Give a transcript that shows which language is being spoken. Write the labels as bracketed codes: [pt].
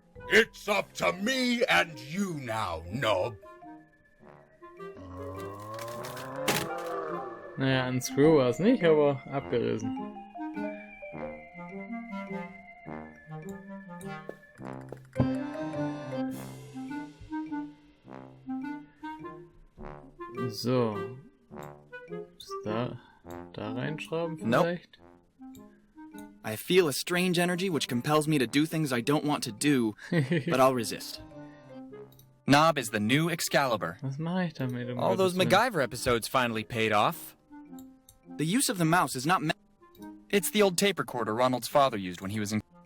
[en] It's up to me and you now, knob. [de] Naja, ein Screw war es nicht, aber abgerissen. So. Ist da reinschrauben vielleicht? [en] I feel a strange energy which compels me to do things I don't want to do, but I'll resist. Knob is the new Excalibur. [de] Was mache ich damit? Um [en] All those [de] Gottes Willen? [en] MacGyver episodes finally paid off. The use of the mouse is not meant. It's the old tape recorder Ronald's father used when he was in.